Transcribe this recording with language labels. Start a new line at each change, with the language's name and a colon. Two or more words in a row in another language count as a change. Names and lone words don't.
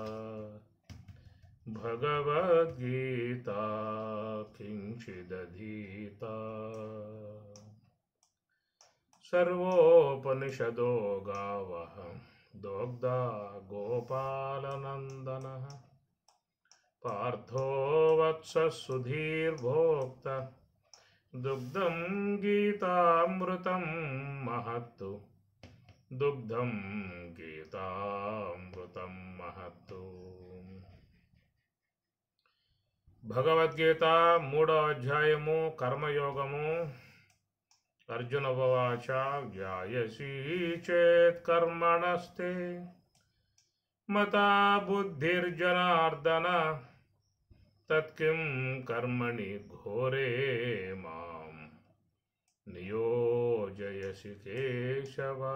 Sanskrit: भगवद्गीता किञ्चिदधीता सर्वोपनिषदो गावः दोग्धा गोपालनन्दनः। पार्थो वत्सः सुधीर्भोक्ता दुग्धं गीतामृतं महत्तु। दुग्धं गीतामृतं महत्तु।
Telugu: భగవద్గీత 3వ అధ్యాయము కర్మయోగము.
Sanskrit: అర్జున ఉవాచ జ్ఞాయసి చేత్ కర్మణస్తే మతా బుద్ధిర్జనార్దన తత్కిం కర్మణి ఘోరే మాం నియోజయసి కేశవ.